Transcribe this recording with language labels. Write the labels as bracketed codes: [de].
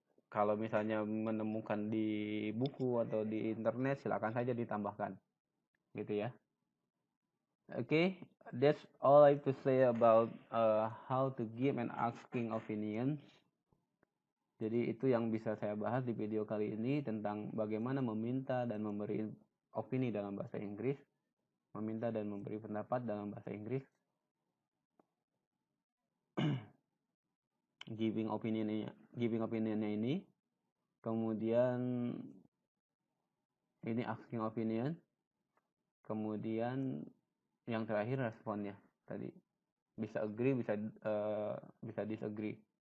[id] Kalau misalnya menemukan di buku atau di internet, silakan saja ditambahkan. Gitu ya. [en] Okay, that's all I have to say about how to give and asking opinions. [id] Jadi itu yang bisa saya bahas di video kali ini tentang bagaimana meminta dan memberi opini dalam bahasa Inggris, meminta dan memberi pendapat dalam bahasa Inggris. Giving opinionnya ini, kemudian ini asking opinion, kemudian yang terakhir responnya tadi. Bisa agree, bisa disagree.